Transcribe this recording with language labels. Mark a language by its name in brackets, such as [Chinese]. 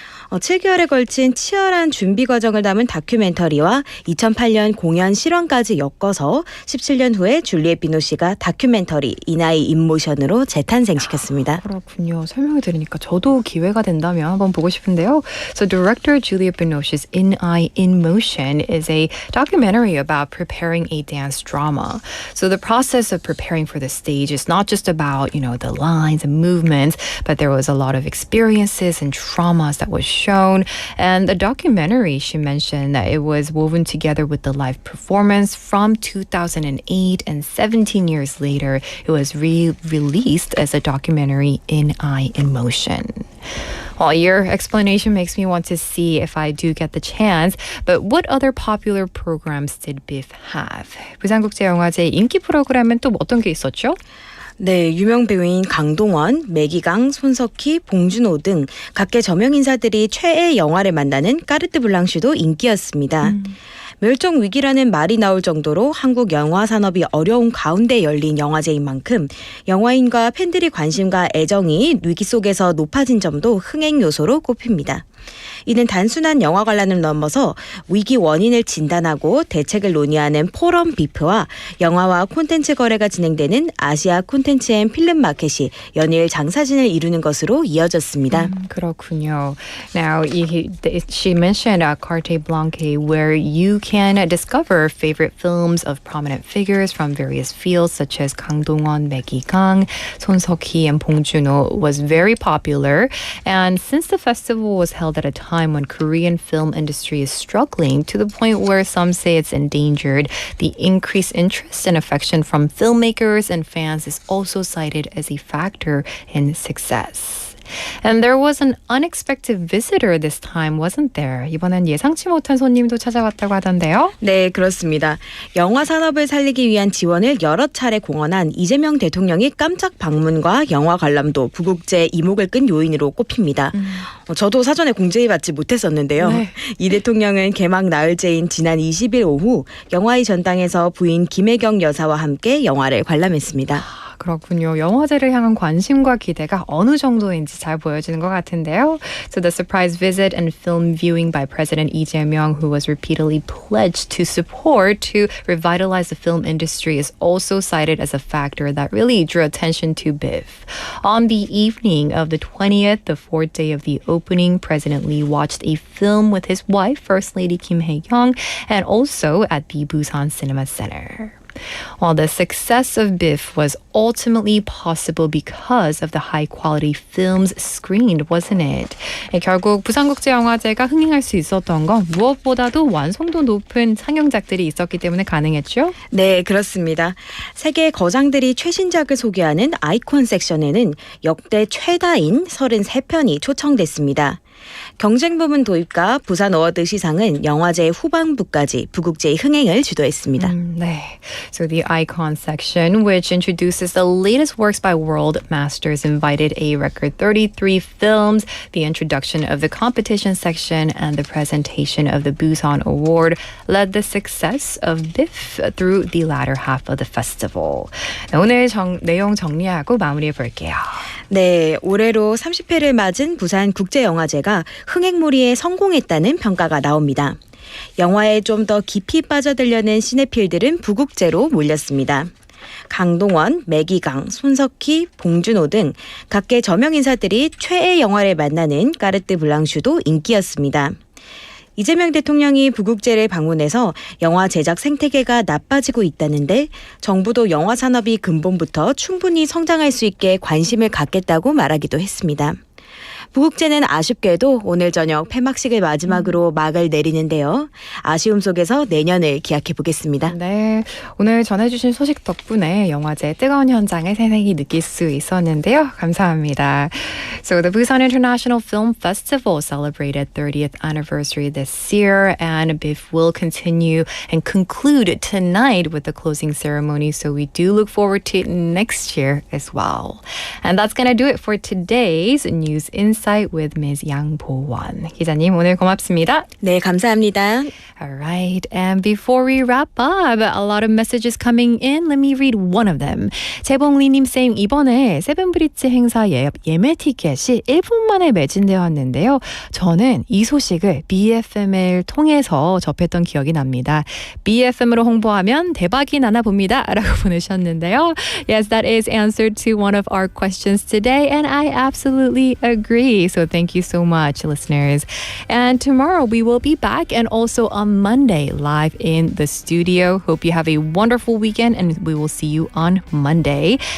[Korean] 7개월에 걸친 치열한 준비 과정을 담은 다큐멘터리와 2008년 공연 실황까지 엮어서 17년 후에 줄리엣 비노시가 다큐멘터리 이나의 인모션으로 재탄생시켰습니다. 그렇군요. 설명을 들으니까 저도 기회가 된다면 한번 보고 싶은데요. [English] So director Juliette Binoche's In I In Motion is a documentary about preparing a dance drama. So the process of preparing for the stage is not just about, the lines and movements, but there was a lot of experiences and traumas that was shown. And the documentary, she mentioned that it was woven together with the live performance from 2008, and 17 years later, it was released as a documentary In I In Motion. Well, your explanation makes me want to see if I do get the chance. But what other popular programs did BIF have? [Korean] 부산국제영화제 인기 프로그램은 또 어떤 게 있었죠? 네, 유명 배우인 강동원, 매기강, 손석희, 봉준호 등 각계 저명 인사들이 최애 영화를 만나는 까르트 블랑슈도 인기였습니다. 멸종 위기라는 말이 나올 정도로 한국 영화 산업이 어려운 가운데 열린 영화제인 만큼 영화인과 팬들의 관심과 애정이 위기 속에서 높아진 점도 흥행 요소로 꼽힙니다. 이는 단순한 영화 관람을 넘어서 위기 원인을 진단하고 대책을 논의하는 포럼 비프와 영화와 콘텐츠 거래가 진행되는 아시아 콘텐츠 앤 필름 마켓이 연일 장사진을 이루는 것으로 이어졌습니다. 그렇군요. [English] Now, she mentioned Carte Blanche, where you can discover favorite films of prominent figures from various fields, such as 강동원, 매기강, 손석희, and 봉준호, was very popular. And since the festival was held at a time when Korean film industry is struggling to the point where some say it's endangered, the increased interest and affection from filmmakers and fans is also cited as a factor in success. And there was an unexpected visitor this time, wasn't there? [Korean] 이번엔 예상치 못한 손님도 찾아왔다고 하던데요? 네, 그렇습니다. 영화 산업을 살리기 위한 지원을 여러 차례 공언한 이재명 대통령이 깜짝 방문과 영화 관람도 부국제 이목을 끈 요인으로 꼽힙니다. 저도 사전에 공지받지 못했었는데요. 네. 이 대통령은 개막 나흘째인 지난 20일 오후 영화의 전당에서 부인 김혜경 여사와 함께 영화를 관람했습니다. 그렇군요. 영화제를 향한 관심과 기대가 어느 정도인지 잘 보여지는 것 같은데요. [English] So the surprise visit and film viewing by President Lee Jae-myung, who was repeatedly pledged to support to revitalize the film industry, is also cited as a factor that really drew attention to BIF. On the evening of the 20th, the fourth day of the opening, President Lee watched a film with his wife, First Lady Kim Hae-kyung, and also at the Busan Cinema Center. While the success of BIF was ultimately possible because of the high-quality films screened, wasn't it? [Korean] 결국 부산국제영화제가 흥행할 수 있었던 건 무엇보다도 완성도 높은 상영작들이 있었기 때문에 가능했죠? 네, 그렇습니다. 세계 거장들이 최신작을 소개하는 아이콘 섹션에는 역대 최다인 33편이 초청됐습니다. 경쟁 부문 도입과 부산 어워드 시상은 영화제 후반부까지 부국제의 흥행을 주도했습니다. 네. [English] So the icon section, which introduces the latest works by world masters, invited a record 33 films. The introduction of the competition section and the presentation of the Busan Award led the success of BIF through the latter half of the festival. [Korean] 네, 오늘 내용 정리하고 마무리해 볼게요. 네, 올해로 30회를 맞은 부산국제영화제가 흥행몰이에 성공했다는 평가가 나옵니다. 영화에 좀 더 깊이 빠져들려는 시네필들은 부국제로 몰렸습니다. 강동원, 매기강, 손석희, 봉준호 등 각계 저명 인사들이 최애 영화를 만나는 까르트 블랑슈도 인기였습니다. 이재명 대통령이 부국제를 방문해서 영화 제작 생태계가 나빠지고 있다는데 정부도 영화 산업이 근본부터 충분히 성장할 수 있게 관심을 갖겠다고 말하기도 했습니다. 부국제는 아쉽게도 오늘 저녁 폐막식을 마지막으로 막을 내리는데요. 아쉬움 속에서 내년을 기약해 보겠습니다. 네, 오늘 전해주신 소식 덕분에 영화제 뜨거운 현장을 새내기 느낄 수 있었는데요. 감사합니다. [English] So the Busan International Film Festival celebrated 30th anniversary this year, and BIF will continue and conclude tonight with the closing ceremony. So we do look forward to it next year as well. And that's going to do it for today's News Insight with Ms. [Korean] 양보원 기자님. 오늘 고맙습니다. 네, 감사합니다. [English] All right, and before we wrap up, a lot of messages coming in. Let me read one of them. [Korean] 재봉리님 쌤, 이번에 세븐브릿지 행사 예매 티켓이 1분 만에 매진되었는데요. 저는 이 소식을 BFM을 통해서 접했던 기억이 납니다. BFM으로 홍보하면 대박이 나나 봅니다. 라고 보내셨는데요. [English] Yes, that is answered to one of our questions today, and I absolutely agree. So thank you so much, listeners. And tomorrow we will be back, and also on Monday live in the studio. Hope you have a wonderful weekend, and we will see you on Monday.